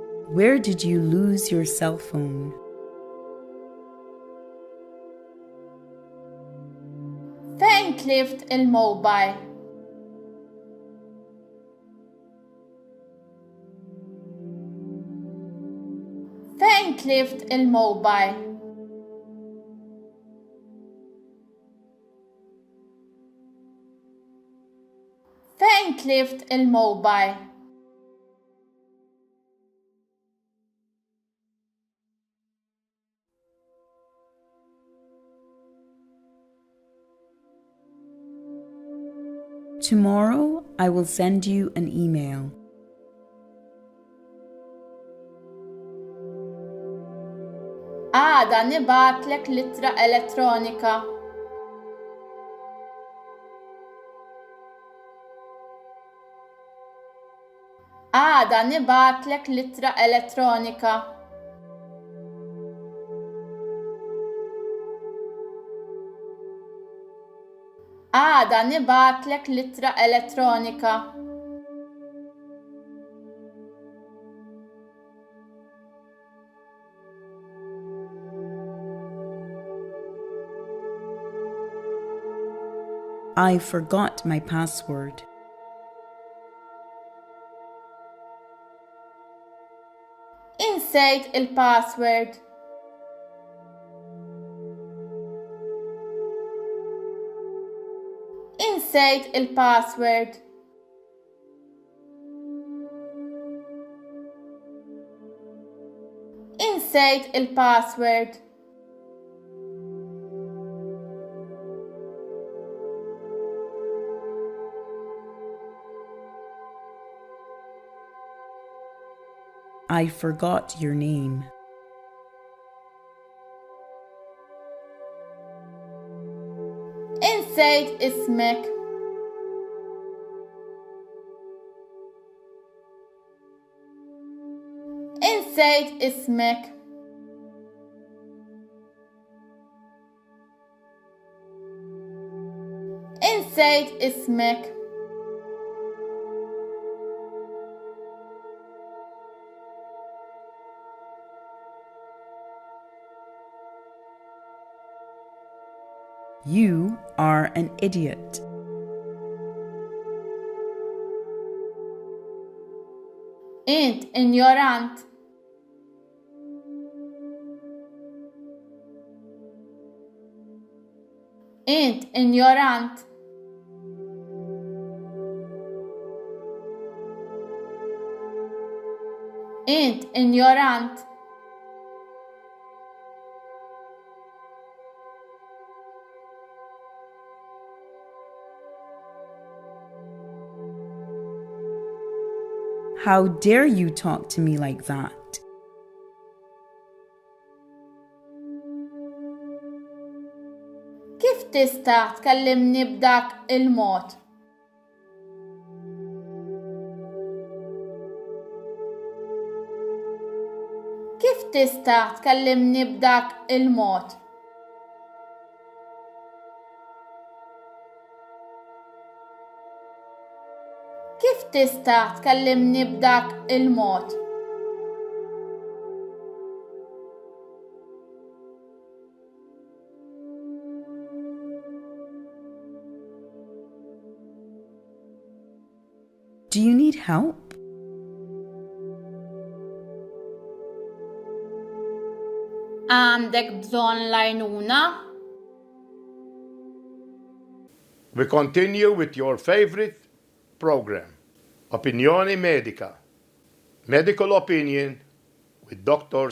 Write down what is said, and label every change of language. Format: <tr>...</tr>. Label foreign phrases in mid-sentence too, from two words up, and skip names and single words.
<en>Where did you lose your cell phone?</en> <mt>Fejn tlift il-mobile? Fejn tlift il-mobile? Fejn tlift il-mobile?</mt> <en>Tomorrow I will send you an email.</en> <mt>Għada nibatlek littra elettronika. Għada nibatlek littra elettronika. Għada nibatlek littra elettronika.</mt> <en>I forgot my password.</en> <mt>Insejt il-password. Insejt il-password. Insejt il-password.</mt> <en>I forgot your name.</en> <mt>Insejt ismek. Insejt ismek. Insejt ismek.</mt> <en>You are an idiot.</en> <mt>Int ignorant. Int ignorant. Int ignorant.</mt> <en>How dare you talk to me like that?</en> <mt>Kif tista' tkellimni b'dak il-mod? Kif tista' tkellimni b'dak il-mod? Kif tista' tkellimni b'dak il-mod?</mt> <en>Do you need help?</en> <mt>Għandek bżonn għajnuna?</mt> <en>We continue with your favorite program, Opinioni Medica, Medical Opinion with Dr.</en>